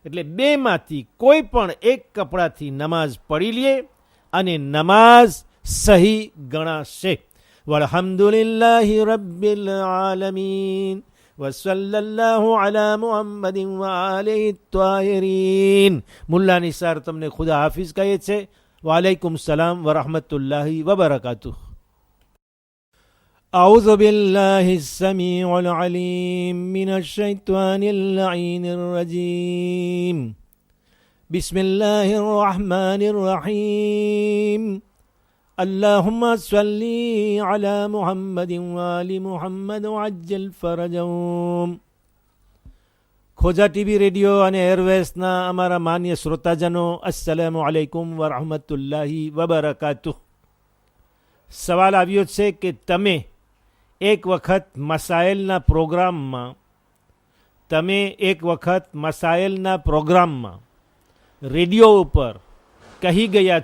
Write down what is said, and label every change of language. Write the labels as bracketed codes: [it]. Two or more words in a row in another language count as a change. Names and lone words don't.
[gu] એટલે બેમાંથી કોઈ પણ એક કપડાથી નમાઝ પડી લે અને નમાઝ સહી ગણાશે. [ar] والحمد لله رب العالمين وصلى الله على محمد وآله الطاهرين. [gu] મુલ્લા નિસાર તમને ખુદા હાફિઝ કહે છે. [ar] وعليكم السلام ورحمة الله وبركاته. أعوذ بالله السميع العليم من الشيطان اللعين الرجيم. بسم الله الرحمن الرحيم. اللهم صل على محمد وآل محمد وعجل فرجهم. [gu] ખોજા ટીવી રેડિયો અને એરવેસના અમારા માન્ય શ્રોતાજનો, [ar] السلام عليكم ورحمة الله وبركاته. [gu] સવાલ આવ્યો છે કે તમે એક વખત મસાઇલના પ્રોગ્રામમાં રેડિયો ઉપર કહી ગયા